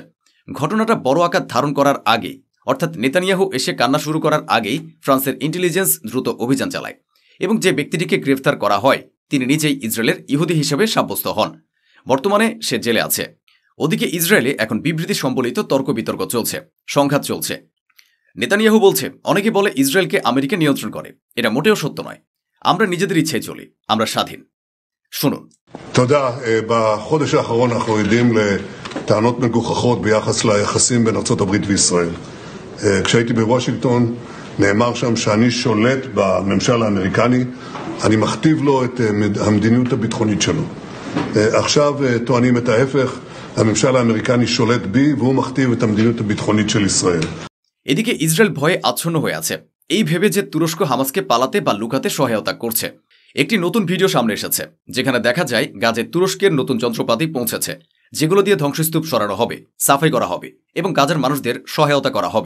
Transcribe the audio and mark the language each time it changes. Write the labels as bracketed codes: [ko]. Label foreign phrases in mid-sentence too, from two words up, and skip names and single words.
[bn] ঘটনাটা বড় আকার ধারণ করার আগেই, অর্থাৎ নেতানিয়াহু এসে কান্না শুরু করার আগেই ফ্রান্সের ইন্টেলিজেন্স দ্রুত অভিযান চালায়, এবং যে ব্যক্তিটিকে গ্রেফতার করা হয় তিনি নিজেই ইসরায়েলের ইহুদি হিসেবে সাব্যস্ত হন। বর্তমানে সে জেলে আছে। ওদিকে ইসরায়েলে এখন বিবৃতি সম্বলিত তর্ক বিতর্ক চলছে, সংঘাত চলছে। নেতানিয়াহু বলছে অনেকে বলে ইসরায়েলকে আমেরিকা নিয়ন্ত্রণ করে। এটা মোটেও সত্য নয়। আমরা নিজেদের ইচ্ছায় চলি, আমরা স্বাধীন। শুনুন। [he] תודה. בחודש האחרון אנחנו עדים לטענות מגוחכות ביחס ליחסים בין ארצות הברית וישראל. כשהייתי בוושינגטון נאמר שם שאני שולט בממשל האמריקני, אני מכתיב לו את המדיניות הביטחונית שלו. עכשיו טוענים את ההפך, הממשל האמריקני שולט בי והוא מכתיב את המדיניות הביטחונית של ישראל. [bn] এদিকে ইসরায়েল ভয়ে আচ্ছন্ন হয়ে আছে, এই ভেবে যে তুরস্ক হামাসকে পালাতে বা লুকাতে সহায়তা করছে। একটি নতুন ভিডিও সামনে এসেছে যেখানে দেখা যায় গাজায় তুরস্কের নতুন যন্ত্রপাতি পৌঁছেছে, যেগুলো দিয়ে ধ্বংসস্তূপ সরানো হবে, সাফাই করা হবে এবং গাজার মানুষদের সহায়তা করা হবে।